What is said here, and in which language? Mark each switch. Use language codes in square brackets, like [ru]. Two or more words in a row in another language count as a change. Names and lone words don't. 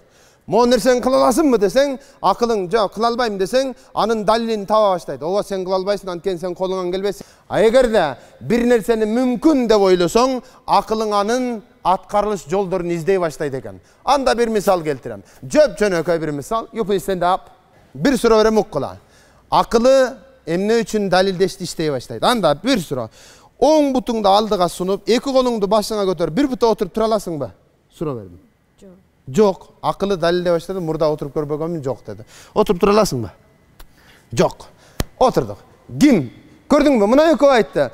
[ky] Могу нерсени кыла аласыңбы десең, акылың жок, кыла албайм десең, анын далилин таба баштайт. Ооба сен кыла албайсың, анткени сен колуңан келбейсиң. А эгерде бир нерсени мүмкүн деп ойлосоң, акылың анын аткарылыш жолдорун издей баштайт экен. Анда бир мисал келтирем. Жөнөкөй бир мисал. [en] You please stand up. [ky] Бир суроо берем уккула. Акылы эмне үчүн далилдешти иштей баштайт? Анда бир суроо. Оң бутуңду алдыга сунуп, эки колуңду башыңа көтөрүп, бир бутта отуруп тура аласыңбы? Суроо бердим. Жок. Акылы далилдей баштады, мурда отуруп көрбөгөнмүн, жок деди. Отуруп тура аласыңбы? Жок. Отурдук. Ким? Көрдүңбү? Мына экөө айтты.